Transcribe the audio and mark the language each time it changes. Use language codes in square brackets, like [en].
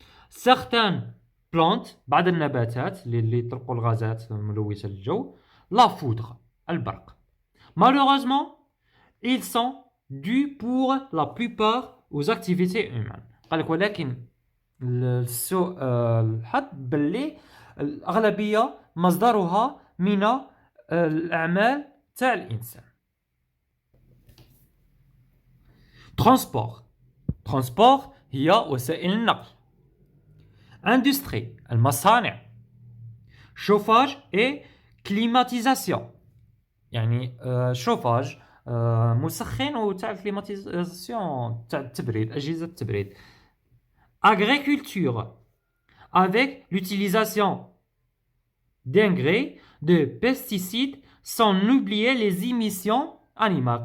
[fr] certaines plantes [ar] بعض النباتات اللي يطلقوا الغازات ملوثة للجو. [fr] la foudre البرق. malheureusement ils sont dus pour la plupart aux activités humaines. [ar] قال لك ولكن السوء الحظ باللي الأغلبية مصدرها من الأعمال تاع الإنسان. transport هي وسائل النقل. industrie المصانع. [fr] chauffage et climatisation [ar] يعني شوفاج مسخن وتاع climatisation تاع التبريد أجهزة التبريد. [fr] agriculture avec l'utilisation d'engrais, de pesticides, sans oublier les émissions animales.